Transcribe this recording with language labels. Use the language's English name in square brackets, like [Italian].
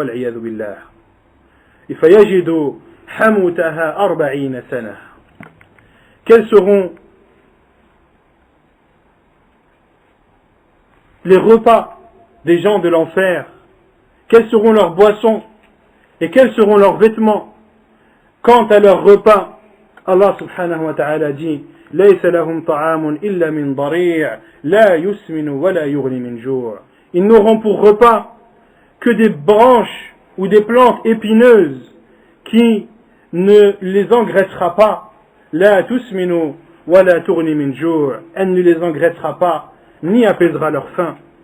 [Arabic] وَالْعِيَاذُ بِاللَّهِ. فَيَجِدُ حَمُوتَهَا 40 سَنَةً. [French] Quels seront les repas des gens de l'enfer? Quelles seront leurs boissons? Et quels seront leurs vêtements? Quant à leurs repas, Allah subhanahu wa ta'ala dit [Arabic] لَيْسَ لَهُمْ طَعَامٌ إِلَّا مِنْ ضَرِيعٍ لَا يُسْمِنُ وَلَا يُغْنِ مِنْ جُوعٍ. [French] Ils n'auront pour repas que des branches ou des plantes épineuses qui ne les engraissera pas. [Arabic] لَا تُسْمِنُ وَلَا تُغْنِ مِنْ جُوعٍ. [French] Elle ne les engraissera pas ni apaisera leur faim.